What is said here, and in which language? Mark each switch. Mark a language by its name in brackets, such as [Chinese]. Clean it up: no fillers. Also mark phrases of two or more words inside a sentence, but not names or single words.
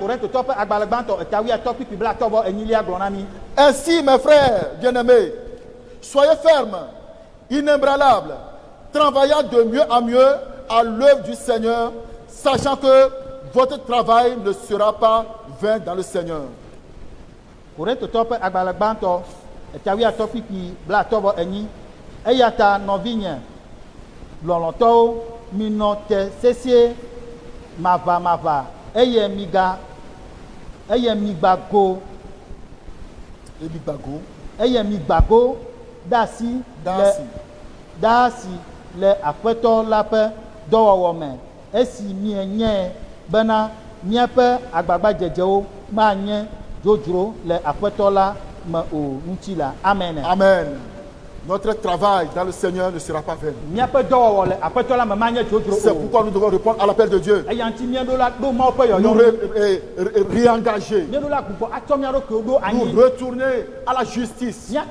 [French] Ainsi, mes frères bien-aimés, soyez fermes, inébranlables, travaillant de mieux en mieux à l'œuvre du Seigneur, sachant que votre travail ne sera pas vain dans le Seigneur. [Ewe] Eyata novinye loloto minote sese mava eye migbago dasi le aƒetɔ la ƒe dɔwɔwɔ me esi mienye bena miaƒe agbagba dzedzewo manye dzodzro le aƒetɔ la me o ŋuti la. Amen. Amen. [French] Notre travail dans le Seigneur ne sera pas vain. C'est pourquoi nous devons répondre à l'appel de Dieu. Nous réengager. Nous retourner à la justice.